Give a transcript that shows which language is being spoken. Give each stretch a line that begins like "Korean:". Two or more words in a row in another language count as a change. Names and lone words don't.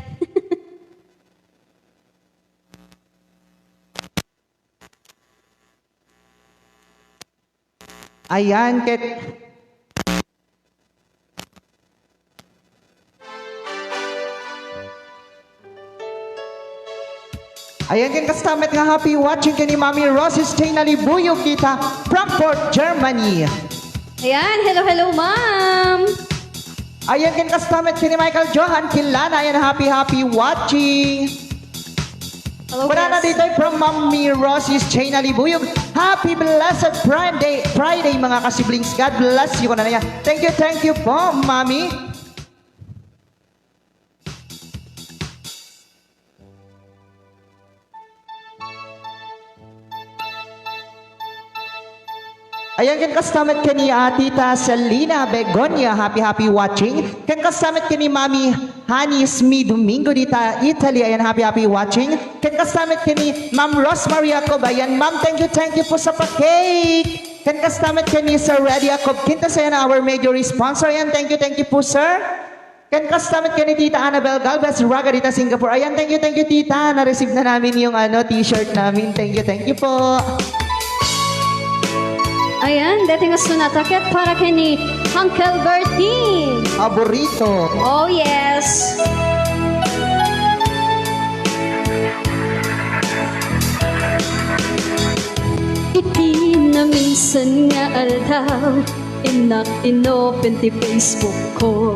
Iloko: Ayan, ket ayan kan kastamet nga
English: happy watching
Iloko: kini Mami Rosie Stay nalibuyog kita Frankfurt, Germany.
English: Ayan, hello, hello, ma'am.
Iloko: Ayan, kin kastamet kini Michael Johan Kilana. Ayan,
English: happy watching. Hello, Banana guys. dito from Mami Rosie's Chain Alibuyog. Happy blessed Friday
Filipino: mga kasiblings.
English: God bless you.
Iloko: Kunana yan.
English: Thank you po, Mami. Ayan,
Iloko: kan kastamet ka ni Tita Selena Begonia.
English: Happy watching.
Iloko: Kan kastamet ka ni Mami Hani Smi Domingo dita Italy. Ayan,
English: happy watching.
Iloko: Kan kastamet ka ni Ma'am Rosemary Jacob. Ayan, Ma'am,
English: thank you po sa pa-cake.
Iloko: Kan kastamet ka ni Sir Reddy Jacob. Kinta sa yan
English: our major sponsor. Ayan, thank you po, sir.
Iloko: Kan kastamet ka ni Tita Annabel Galvez Raga dita Singapore. Ayan,
English: thank you, Tita.
Filipino: Na-receive na namin yung t-shirt namin.
English: Thank you po.
Iloko: Ayan, dating sunataket para kay ni Uncle Bertie. Paborito.
English: Oh, yes.
Iloko: Iti na minsan nga aldaw, inak inopen ti Facebook ko.